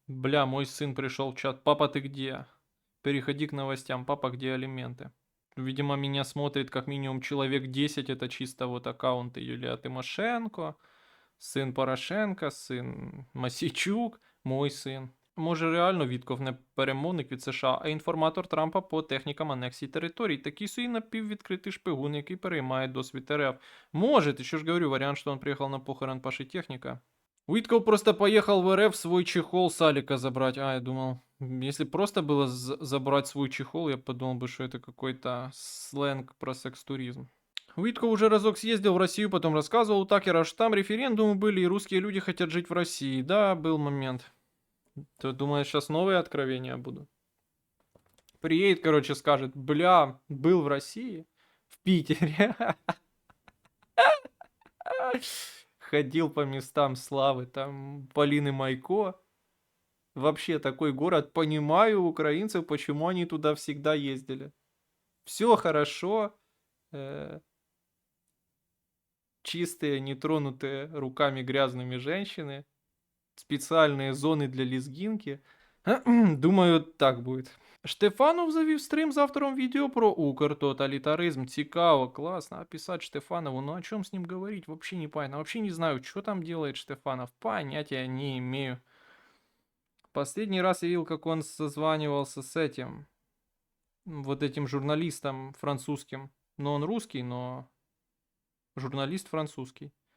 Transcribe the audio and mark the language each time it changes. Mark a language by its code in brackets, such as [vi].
[ru] Бля, мой сын пришел в чат. Папа, ты где? Переходи к новостям. Папа, где алименты? Видимо, меня смотрит как минимум человек 10. Это чисто вот аккаунты Юлия Тимошенко, сын Порошенко, сын Масійчук, мой сын. [uk] Може реально Вітков не перемовник від США, а інформатор Трампа по технікам анексії територій. Такий собі напіввідкритий шпигун, який переймає досвід РФ. Може, ти що ж говорю, варіант, що він приїхав на похорон Паши Техника. [ru] Уитков просто поехал в РФ свой чехол с Алика забрать. А, я думал, если просто было забрать свой чехол, я подумал бы, что это какой-то сленг про секс-туризм. Уитков уже разок съездил в Россию, потом рассказывал у Такера, что там референдумы были, и русские люди хотят жить в России. Да, был момент. Ты думаешь, сейчас новые откровения будут? Приедет, короче, скажет, бля, был в России, в Питере. Ходил по местам славы, там Полины Майко. Вообще такой город, понимаю украинцев, почему они туда всегда ездили. Все хорошо. Чистые, нетронутые руками грязными женщины. Специальные зоны для лезгинки. Думаю, так будет. [uk] Штефанов завів стрим з автором відео про укртоталітаризм. Цікаво, [ru] классно. Описать Штефанову, ну о чем с ним говорить, вообще непонятно. Вообще не знаю, что там делает Штефанов. Понятия не имею. Последний раз я видел, как он созванивался с этим, вот этим журналистом французским. Но он русский, но журналист французский.